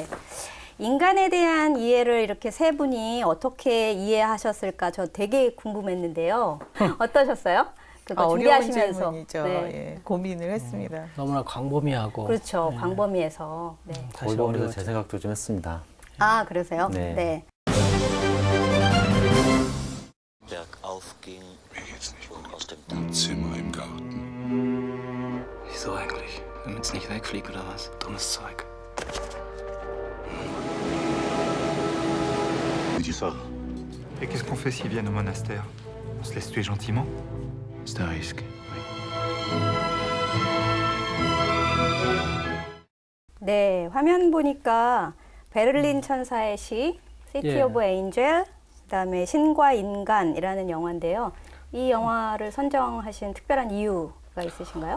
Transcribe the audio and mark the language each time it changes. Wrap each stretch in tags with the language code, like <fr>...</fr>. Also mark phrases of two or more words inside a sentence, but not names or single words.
<ko>인간에 대한 이해를 이렇게 세 분이 어떻게 이해하셨을까 저 되게 궁금했는데요. 어떠셨어요? 그거 어려운 준비하시면서. 질문이죠. 네. 예, 고민을 했습니다. 너무나 광범위하고. 그렇죠. 네. 광범위해서. 네. 사실 골고루 어려웠죠. 제 생각도 좀 했습니다. 아, 그러세요? 네. 네.</ko> <de>Berg aufging und aus dem Dach. Zimmer im Garten. Wieso eigentlich? Damit es nicht wegfliegt oder was? Dummes Zeug. Wie die Sache.</de> <fr>Et qu'est-ce qu'on fait s'ils viennent au monastère? On se laisse tuer gentiment? C'est un risque.</fr> <ko>네, 화면 보니까 베를린 천사의 시, 시티 예. 오브 에인젤, 그다음에 신과 인간이라는 영화인데요. 이 영화를 선정하신 특별한 이유가 있으신가요?</ko>